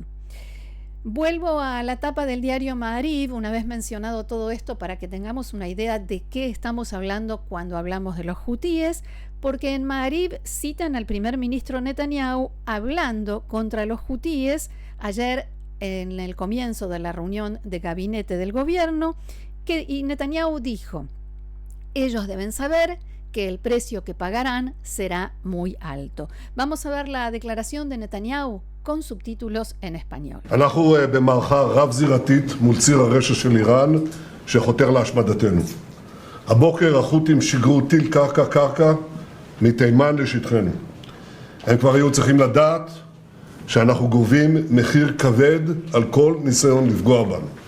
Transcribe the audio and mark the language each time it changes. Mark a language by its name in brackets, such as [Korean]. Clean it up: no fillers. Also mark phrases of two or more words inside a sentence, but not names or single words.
[Spanish] Vuelvo a la tapa del diario Ma'ariv, una vez mencionado todo esto, para que tengamos una idea de qué estamos hablando cuando hablamos de los hutíes, porque en Ma'ariv citan al primer ministro Netanyahu hablando contra los hutíes ayer en el comienzo de la reunión de gabinete del gobierno, y Netanyahu dijo: ellos deben saber que el precio que pagarán será muy alto. Vamos a ver la declaración de Netanyahu con subtítulos en español. [Hebrew] אנחנו במערכה רב-זירתית מול ציר הרשע של איראן שחותר להשמדתנו. הבוקר החות'ים שיגרו טיל קרקע מתימן לשטחנו. הם כבר היו צריכים לדעת שאנחנו גובים מחיר כבד על כל ניסיון לפגוע בנו.